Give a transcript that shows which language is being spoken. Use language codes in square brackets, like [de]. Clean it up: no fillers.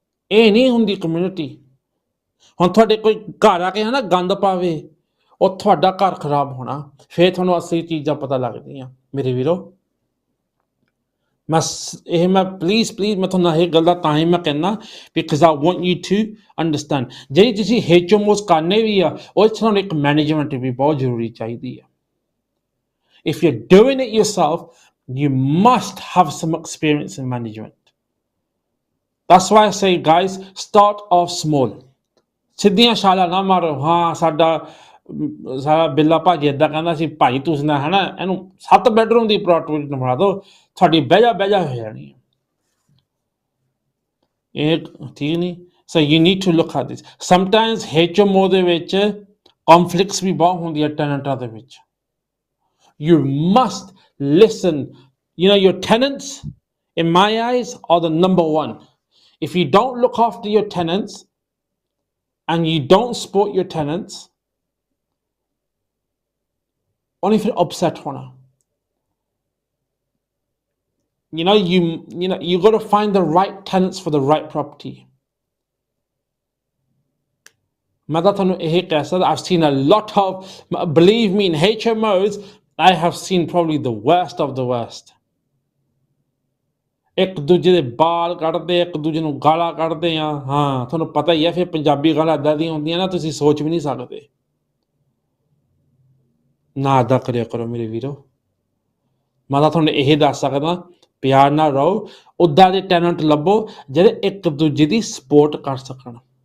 [pa] ਇਹ ਨਹੀਂ ਹੁੰਦੀ ਕਮਿਊਨਿਟੀ। ਹੁਣ ਤੁਹਾਡੇ ਕੋਈ ਘਰ ਆ ਕੇ ਹੈ ਨਾ ਗੰਦ ਪਾਵੇ, ਉਹ ਤੁਹਾਡਾ ਘਰ ਖਰਾਬ ਹੋਣਾ, ਫਿਰ ਤੁਹਾਨੂੰ ਅਸਲੀ ਚੀਜ਼ਾਂ ਪਤਾ ਲੱਗਦੀਆਂ ਮੇਰੇ ਵੀਰੋ। ਮੈਂ ਪਲੀਜ਼ ਮੈਂ ਤੁਹਾਨੂੰ ਇਹ ਗੱਲ ਦਾ ਤਾਂ ਹੀ ਮੈਂ ਕਹਿੰਦਾ, [en] Because I want you to understand. [pa] ਜਿਹੜੀ ਤੁਸੀਂ HMOs ਕਰਨੇ ਵੀ ਆ, ਉਹ 'ਚ ਤੁਹਾਨੂੰ ਇੱਕ ਮੈਨੇਜਮੈਂਟ ਵੀ ਬਹੁਤ ਜ਼ਰੂਰੀ ਚਾਹੀਦੀ ਆ। [en] If you're doing it yourself, you must have some experience in management. That's why I say, guys, start off small. [pa] ਸਿੱਧੀਆਂ ਛਾਲਾਂ ਨਾ ਮਾਰੋ। ਹਾਂ ਸਾਡਾ ਬਿੱਲਾ ਭਾਜੀ ਏਦਾਂ ਕਹਿੰਦਾ ਸੀ, ਭਾਈ ਤੁਸੀਂ ਨਾ ਹੈ ਨਾ ਇਹਨੂੰ 7 ਬੈਡਰੂਮ ਦੀ ਅਪਾਰਟਮੈਂਟ ਬਣਾ ਦਿਓ, ਤੁਹਾਡੀ ਬਹਿਜਾ ਹੋ ਜਾਣੀ ਹੈ। ਇਹ ਠੀਕ ਨਹੀਂ। [en] So you need to look at this. [pa] Sometimes HMO ਦੇ ਵਿੱਚ ਕੌਨਫਲਿਕਟਸ ਵੀ ਬਹੁਤ ਹੁੰਦੀਆਂ ਟੈਨੈਂਟਾਂ ਦੇ ਵਿੱਚ। [en] You must listen. You know, your tenants, in my eyes, are the number one. If you don't look after your tenants and you don't support your tenants, only if you're upset hona. You got to find the right tenants for the right property. I've seen a lot of, believe me, in HMOs, I have seen probably the worst of the worst. [pa] ਇੱਕ ਦੂਜੇ ਦੇ ਬਾਲ ਕੱਢਦੇ, ਇੱਕ ਦੂਜੇ ਨੂੰ ਗਾਲਾਂ ਕੱਢਦੇ ਆ। ਹਾਂ ਤੁਹਾਨੂੰ ਪਤਾ ਹੀ ਹੈ, ਫਿਰ ਪੰਜਾਬੀ ਗਾਲਾਂ ਇੱਦਾਂ ਦੀਆਂ ਹੁੰਦੀਆਂ ਨਾ, ਤੁਸੀਂ ਸੋਚ ਵੀ ਨਹੀਂ ਸਕਦੇ। ਨਾ ਇੱਦਾਂ ਕਰਿਆ ਕਰੋ ਮੇਰੇ ਵੀਰੋ। ਮੈਂ ਤਾਂ ਤੁਹਾਨੂੰ ਇਹ ਦੱਸ ਸਕਦਾ, ਪਿਆਰ ਨਾਲ ਰਹੋ, ਉੱਦਾਂ ਦੇ ਟੈਨੈਂਟ ਲੱਭੋ ਜਿਹੜੇ ਇੱਕ ਦੂਜੇ ਦੀ ਸਪੋਰਟ ਕਰ ਸਕਣ।